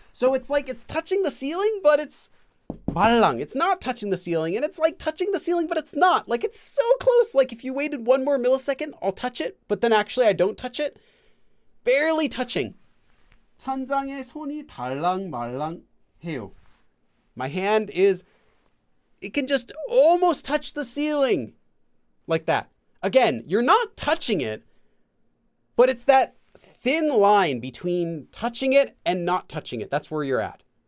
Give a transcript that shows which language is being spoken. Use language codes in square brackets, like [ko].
[en] So it's like it's touching the ceiling, but it's 말랑. It's not touching the ceiling, and it's like touching the ceiling, but it's not. Like it's so close. Like if you waited one more millisecond, I'll touch it, but then actually I don't touch it. Barely touching. [ko] 천장에 손이 달랑 말랑 해요. [en] My hand it can just almost touch the ceiling. Like that. Again, you're not touching it, but it's that thin line between touching it and not touching it. That's where you're at.